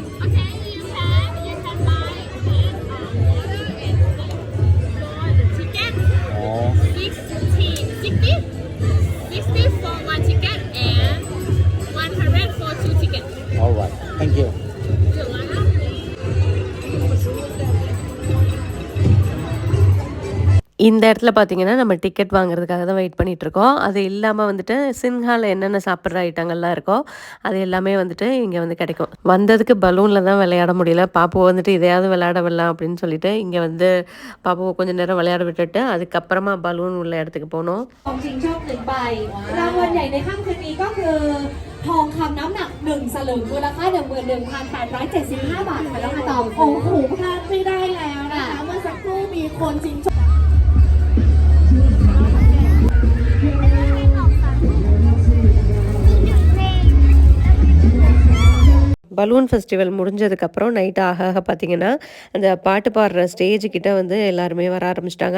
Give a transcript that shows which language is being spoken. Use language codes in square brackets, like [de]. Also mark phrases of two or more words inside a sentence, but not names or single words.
[en] Okay, you can buy the ticket. Oh. 60 for one ticket and 100 for 2 tickets. All right. Thank you. You're welcome. [ta] இந்த இடத்துல பார்த்தீங்கன்னா நம்ம டிக்கெட் வாங்குறதுக்காக தான் வெயிட் பண்ணிகிட்ருக்கோம். அது இல்லாமல் வந்துட்டு சின்ஹாவில் என்னென்ன சாப்பிட்ற ஐட்டங்கள்லாம் இருக்கோ அது எல்லாமே வந்துட்டு இங்கே வந்து கிடைக்கும். வந்ததுக்கு பலூனில் தான் விளையாட முடியல. பாப்புவை வந்துட்டு இதையாவது விளையாட விடலாம் அப்படின்னு சொல்லிட்டு இங்கே வந்து பாப்புவை கொஞ்சம் நேரம் விளையாட விட்டுட்டு அதுக்கப்புறமா பலூன் உள்ள இடத்துக்கு போனோம். [th] ของชิงโชค1 ใบรางวัลใหญ่ในค่ำคืนนี้ก็คือทองคำน้ำหนัก1 สลึงมูลค่า 11,875 บาทค่ะน้องอาตอมโอ้โหพลาดไม่ได้แล้วนะคะเมื่อสักครู่มีคนชิงโชค [en] balloon festival [ta] முடிஞ்சதுக்கப்புறம் நைட் ஆக பார்த்திங்கன்னா அந்த பாட்டு பாடுற ஸ்டேஜுக்கிட்ட வந்து எல்லாருமே வர ஆரம்பிச்சிட்டாங்க.